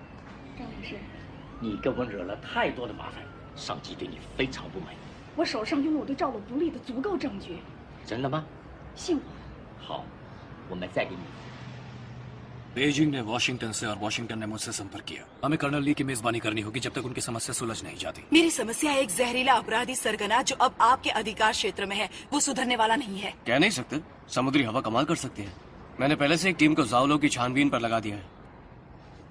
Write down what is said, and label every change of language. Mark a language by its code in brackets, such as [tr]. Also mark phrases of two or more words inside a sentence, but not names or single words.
[zh] 你跟我惹了太多的麻烦，上级对你非常不满意。我手上拥有对赵鲁不利的足够证据。真的吗？信我。好，我们再给你。 [hi] बेजिंग ने वॉशिंगटन से और वॉशिंगटन ने मुझसे संपर्क किया। हमें कर्नल ली की मेजबानी करनी होगी जब तक उनकी समस्या सुलझ नहीं जाती। मेरी समस्या है एक जहरीला अपराधी सरगना जो अब आपके अधिकार क्षेत्र में है। वो सुधरने वाला नहीं है। कह नहीं सकते, समुद्री हवा कमाल कर सकती है। मैंने पहले से एक टीम को जावलों की छानबीन पर लगा दिया है।